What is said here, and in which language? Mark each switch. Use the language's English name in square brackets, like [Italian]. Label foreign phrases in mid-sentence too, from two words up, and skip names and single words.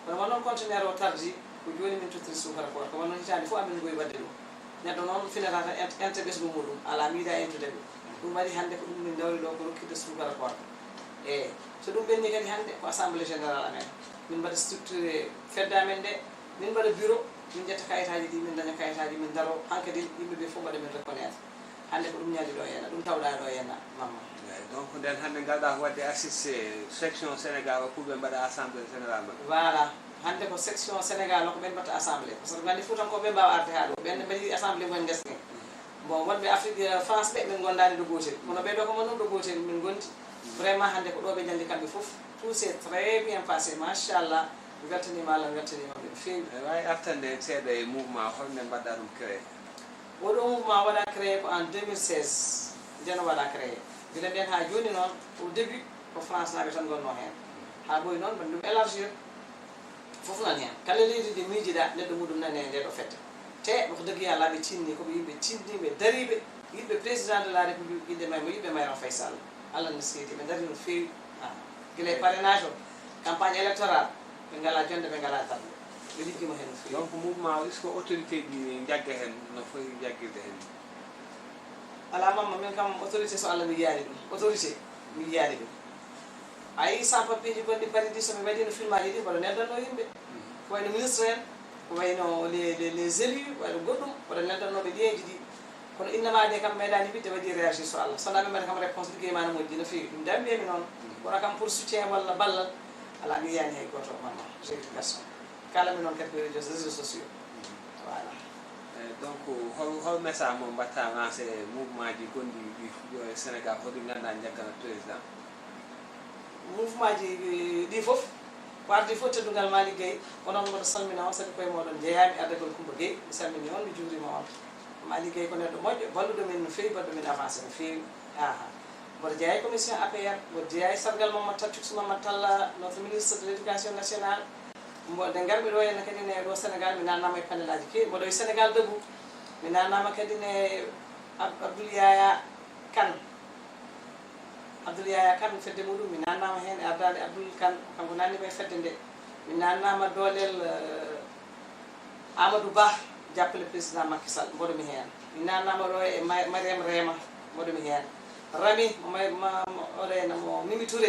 [Fula] kono wonon conteneur o tardi ko joni min tottiri sukara ko ko wonon hitande fof amin goyi wadde ɗum neɗɗo noon finata ente ɓesgu muɗum ala miida entude ɗum ɗum waɗi hannde ko ɗum min dawri ɗo ko rokkidde sukara ko eyi so ɗum ɓenni kadi hannde ko [French] assemblée général [Fula] amen min mbaɗa structuré fedde amen nde min mbaɗa bureau min ƴetta kayitaji ɗi min daña kayitaji min daro hankkadi yimɓeɓe fof mbaɗa min reconnaître hannde ko ɗum ñaadi ɗo henna ɗum tawɗa ɗo henna mamma donc nden hannde ngalɗa ko wadde assisté section sénégal o pour ɓe mbaɗa [French] assemblée général [Fula] maɓɓe voilà hannde ko section sénégal o ko ɓen mbatta assemblée par ce que gandi fuutankoɓe mbawa arde ha ɗo ɓenne mbaɗi assemblée mumen gasni bon wonɓe afrique france ɓe min gondani ɗo gotel kono ɓeɗo ko monon ɗo gotel min gondi vraiment hannde ko ɗo ɓe jandi kamɓe fof [French] tout c'est très bien passé [Fula] machallah mi weltanima allah mi weltanima ɓe feewi wawi artande en seeɗa e mouvement holne mbaɗɗa ɗum créé oɗo mouvement waɗa créé ko en 2016 jeno waɗa créé gila nden ha joni noon [French] au début [Fula] ko france naɓe tan gonno hen ha ɓoyi noon mbaɗi ɗum élargir fof nan hen kala leydi ndi miijiɗa neɗɗo muɗum nani e nde ɗo fedde te ko degui yalla ɓe tinni koɓe yimɓe tinniɓe dariɓe yiɗɓe [French] président de la république [Fula] yiɗɓe maymo yiɗɓe mayran faye sall allah ne seedi ɓe dari no feewi guila e parrainage o [French] campagne électoral [Fula] ɓe ngala jonde ɓe ngala darde ɓe liggima hen no feewi donc mouvement o [French] est ce que [Fula] autorité ɗi jagga hen no foti jaggirde hen ala mamma min kam autorité so allah mi yiyani ɗum autorité mi yiyani ɗum ayi [French] sans papier [Fula] ji gonɗi paridi somi waɗino film aji ɗi mbaɗa neldanno yimɓe ko wayno ministre en ko wayno [French] les élus [Fula] wayno goɗɗum mbaɗa neldannoɓe liyeji ɗi kono innama de kam meeɗani wiide waɗi réagir so allah sonaɓe mbaɗa kam réponse ligguey ma no moƴƴi no feewi ɗum dambiyemi noon kono kam [French] pour soutien [Fula] walla ballal ala mi yiyani hay goto mamma vérification kalami noon kadi ko [French] réseaux sociaux [Fula] voilà donc hol message mo mbatta lancé mouvement ji gonɗi ɗi yo e sénégal hoɗi ganduɗa jaggana président mouvement ji ɗi fof ko ardi fof teddugal Malick Gueye onon mboɗo salmina on sabi koye moɗon jeeyami ardagol Coumba Gueye mi salmini on mi juurima on Malick Gueye ko neɗɗo moƴƴo balluɗo min no feewi balluɗo min avancé no feewi mboɗo jeeya e commission APR mboɗo jeeya e sargal Mamadou Tatchouks Mamadou Talla [French] notre ministre de l' éducation nationale [Fula] mboɗo garmi ɗo henna kadi ne ɗo sénégal mi nannama e panel aji keeɗi mboɗo e sénégal debout mi nannama kadi ne Abdoul Yaya Kane Abdoul Yaya Kane fedde muɗum mi nannama hen e ardade Abdoul Kane kanko nannima e fedde nde mi nannama doolel Amadou Ba jappale président Macky Sall mboɗomi hen mi nannama ɗo e Mariam Rema mboɗomi hen Rami oɗena mo Mimi Touré